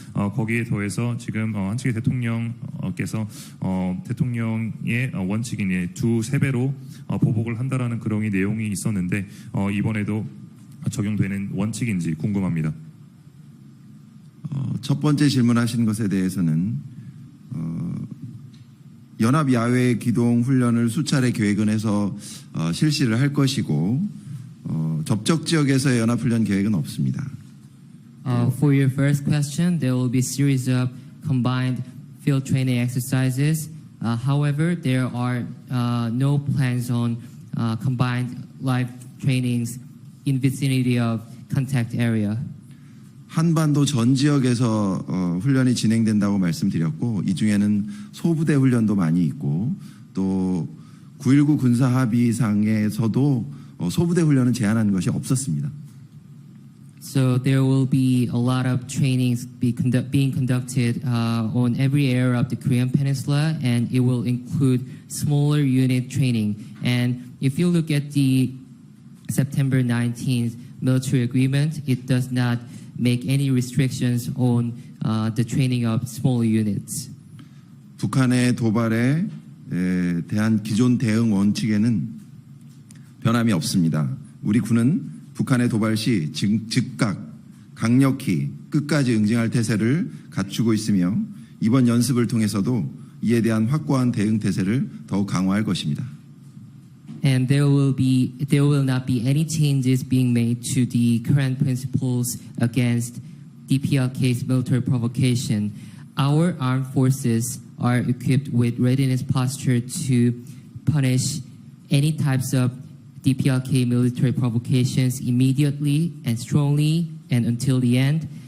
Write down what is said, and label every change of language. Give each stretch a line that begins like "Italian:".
Korean: 거기에 더해서 지금 한측의 대통령께서 대통령의 원칙인 두세 배로 보복을 한다라는 그런 내용이 있었는데 이번에도 적용되는 원칙인지 궁금합니다. 첫 번째 질문하신 것에 대해서는 연합 야외 기동 훈련을 수차례 계획은 해서 실시를 할 것이고 접촉 지역에서의 연합 훈련 계획은 없습니다.
English: For your first question, there will be a series of combined field training exercises. However, there are no plans on combined live trainings in vicinity of contact area.
Korean: 한반도 전 지역에서 훈련이 진행된다고 말씀드렸고 이 중에는 소부대 훈련도 많이 있고 또 9.19 군사 합의상에서도 소부대 훈련은 제한한 것이 없었습니다.
English: So there will be a lot of trainings being conducted on every area of the Korean Peninsula, and it will include smaller unit training. And if you look at the September 19th military agreement, it does not make any restrictions on the training of smaller units.
Korean: 북한의 도발에 대한 기존 대응 원칙에는 변함이 없습니다. 우리 군은 북한의 도발 시 즉각 강력히 끝까지 응징할 태세를 갖추고 있으며 이번 연습을 통해서도 이에 대한 확고한 대응 태세를 더욱 강화할 것입니다.
English: And there will not be any changes being made to the current principles against DPRK's military provocation. Our armed forces are equipped with readiness posture to punish any types of DPRK military provocations immediately and strongly and until the end.